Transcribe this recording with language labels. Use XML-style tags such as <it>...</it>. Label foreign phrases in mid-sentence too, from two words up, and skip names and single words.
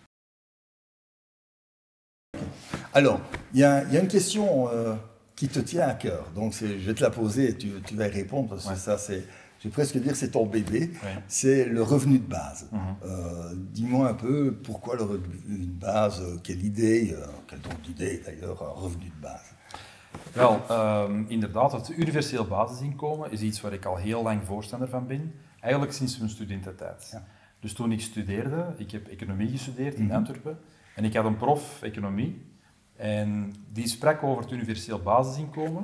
<fr>Alors, il y a une question qui te tient à cœur. Donc, je vais te la poser et tu vas y répondre parce que ça, je vais presque dire c'est ton bébé. Ouais. C'est le revenu de base. Dis-moi un peu pourquoi le revenu de base, quelle idee, quel drôle d'idee d'ailleurs, un revenu de base.</fr> <nl>Wel, inderdaad, het universeel basisinkomen is iets waar ik al heel lang voorstander van ben. Eigenlijk sinds mijn studententijd. Ja. Dus toen ik studeerde, ik heb economie gestudeerd in Antwerpen. En ik had een prof economie. En die sprak over het universeel basisinkomen.</nl>